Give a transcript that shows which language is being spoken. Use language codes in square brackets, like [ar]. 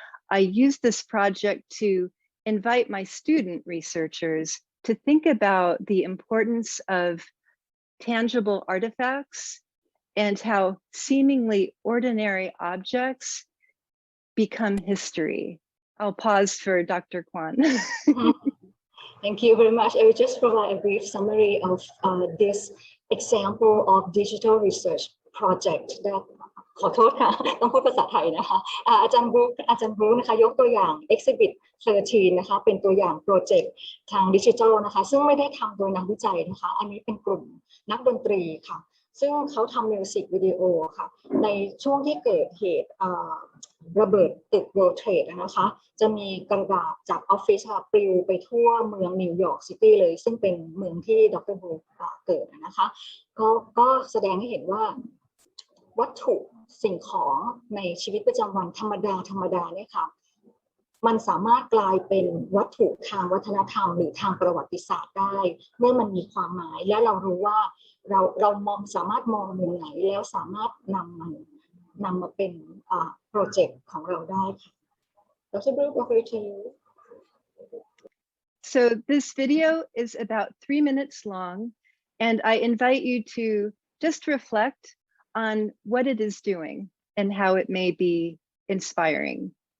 [en] I used this project to invite my student researchers to think about the importance of tangible artifacts and how seemingly ordinary objects become history. I'll pause for Dr. Kwan. Thank you very much. I will just provide a brief summary of this example of digital research project that [th] ขอโทษค่ะต้องพูดภาษาไทยนะคะอาจารย์บรูนะคะยกตัวอย่าง Exhibit 13นะคะเป็นตัวอย่างโปรเจกต์ทางดิจิทัลนะคะซึ่งไม่ได้ทำโดยนักวิจัยนะคะอันนี้เป็นกลุ่มนักดนตรีค่ะซึ่งเขาทำมิวสิกวิดีโอค่ะในช่วงที่เกิดเหตุ ระเบิดตึก World Trade นะคะจะมีกระดาษจากออฟฟิศปลิวไปทั่วเมืองนิวยอร์กซิตี้เลยซึ่งเป็นเมืองที่ดร.บรูเกิดนะคะก็แสดงให้เห็นว่า วัตถุสิ่งของในชีวิตประจำวันธรรมดาเนี่ยค่ะมันสามารถกลายเป็นวัตถุทางวัฒนธรรมหรือทางประวัติศาสตร์ได้เมื่อมันมีความหมายและเรารู้ว่าเราสามารถมองมุมไหนแล้วสามารถนำมาเป็นโปรเจกต์ของเราได้ค่ะDr. [en] Brooke, over to you. So this video is about 3 minutes long, and I invite you to just reflect on what it is doing and how it may be inspiring.